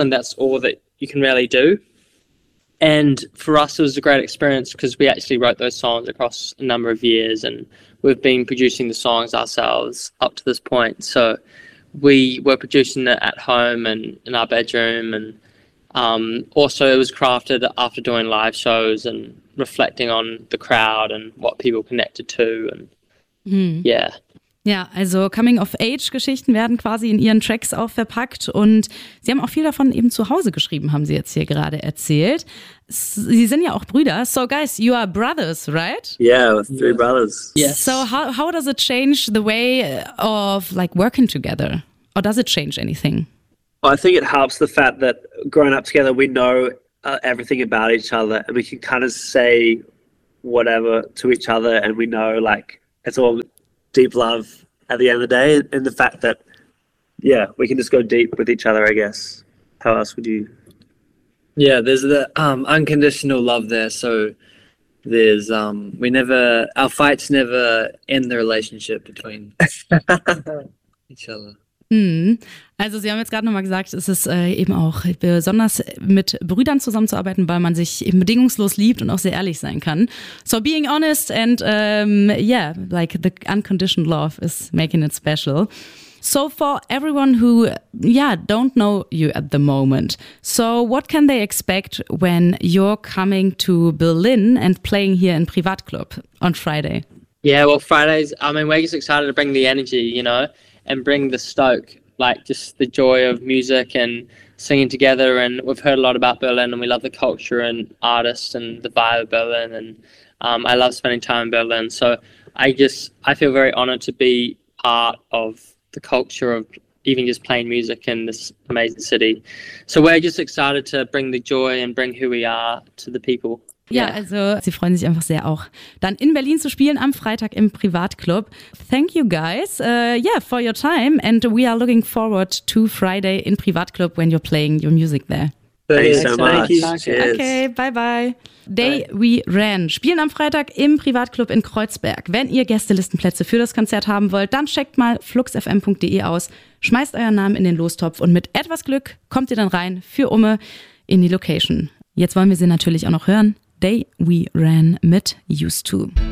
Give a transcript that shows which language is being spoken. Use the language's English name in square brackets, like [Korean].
[English] And that's all that you can really do. And for us, it was a great experience because we actually wrote those songs across a number of years and we've been producing the songs ourselves up to this point. So we were producing it at home and in our bedroom. And also it was crafted after doing live shows and reflecting on the crowd and what people connected to. And yeah. [German] Ja, also Coming-of-Age-Geschichten werden quasi in ihren Tracks auch verpackt und sie haben auch viel davon eben zu Hause geschrieben, haben sie jetzt hier gerade erzählt. Sie sind ja auch Brüder. [English] So guys, you are brothers, right? Yeah, three brothers. Yes. So how does it change the way of like working together? Or does it change anything? Well, I think it helps the fact that growing up together, we know everything about each other and we can kind of say whatever to each other and we know like it's all deep love at the end of the day, and the fact that, yeah, we can just go deep with each other, I guess. How else would you? Yeah, there's the unconditional love there. So there's, we never, our fights never end the relationship between each other. [German] Also Sie haben jetzt gerade nochmal gesagt, es ist eben auch besonders mit Brüdern zusammenzuarbeiten, weil man sich eben bedingungslos liebt und auch sehr ehrlich sein kann. [English] So being honest and yeah, like the unconditional love is making it special. So for everyone who, yeah, don't know you at the moment, so what can they expect when you're coming to Berlin and playing here in Privatclub on Friday? Yeah, well, Fridays, I mean, we're just excited to bring the energy, you know, and bring the stoke, like just the joy of music and singing together. And we've heard a lot about Berlin and we love the culture and artists and the vibe of Berlin. And I love spending time in Berlin. So I feel very honored to be part of the culture of even just playing music in this amazing city. So we're just excited to bring the joy and bring who we are to the people. [German] Ja, also sie freuen sich einfach sehr auch, dann in Berlin zu spielen am Freitag im Privatclub. [English] Thank you guys, yeah, for your time and we are looking forward to Friday in Privatclub when you're playing your music there. Thanks so much. Okay, bye-bye. Day We Ran. [German] Spielen am Freitag im Privatclub in Kreuzberg. Wenn ihr Gästelistenplätze für das Konzert haben wollt, dann checkt mal fluxfm.de aus, schmeißt euren Namen in den Lostopf und mit etwas Glück kommt ihr dann rein für Umme in die Location. Jetzt wollen wir sie natürlich auch noch hören. Day We Ran mit Used To.